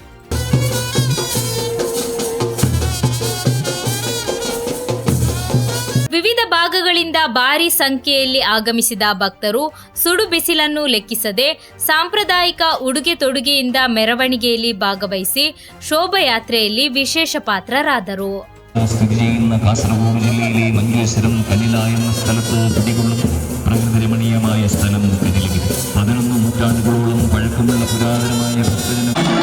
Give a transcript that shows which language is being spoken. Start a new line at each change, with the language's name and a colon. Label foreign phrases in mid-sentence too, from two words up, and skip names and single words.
Kannada: ವಿವಿಧ ಭಾಗಗಳಿಂದ ಭಾರೀ ಸಂಖ್ಯೆಯಲ್ಲಿ ಆಗಮಿಸಿದ ಭಕ್ತರು ಸುಡು ಬಿಸಿಲನ್ನು ಲೆಕ್ಕಿಸದೆ ಸಾಂಪ್ರದಾಯಿಕ ಉಡುಗೆ ತೊಡುಗೆಯಿಂದ ಮೆರವಣಿಗೆಯಲ್ಲಿ ಭಾಗವಹಿಸಿ ಶೋಭಾಯಾತ್ರೆಯಲ್ಲಿ ವಿಶೇಷ ಪಾತ್ರರಾದರು.
Malayalam: സ്ഥിതി ചെയ്യുന്ന കാസർഗോഡ് ജില്ലയിലെ മഞ്ചേശ്വരം കനില എന്ന സ്ഥലത്ത് പിടികൊള്ളുന്ന പ്രകൃതിരമണീയമായ സ്ഥലം കനിലഗിരി. 11 നൂറ്റാണ്ടുകളോളം പഴക്കമുള്ള പുരാതനമായ ഭക്തജന